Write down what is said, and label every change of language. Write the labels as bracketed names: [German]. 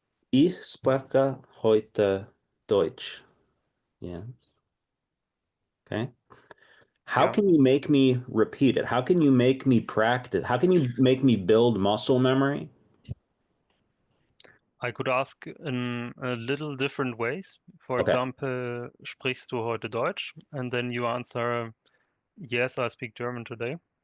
[German] Ich spreche heute Deutsch. [English] Yeah. Okay. How [German] Ja. [English] can you make me repeat it? How can you make me practice? How can you make me build muscle memory? I could ask in a little different ways. For Okay. example, [German] sprichst du heute Deutsch? [English] And then you answer, yes, I speak German today, to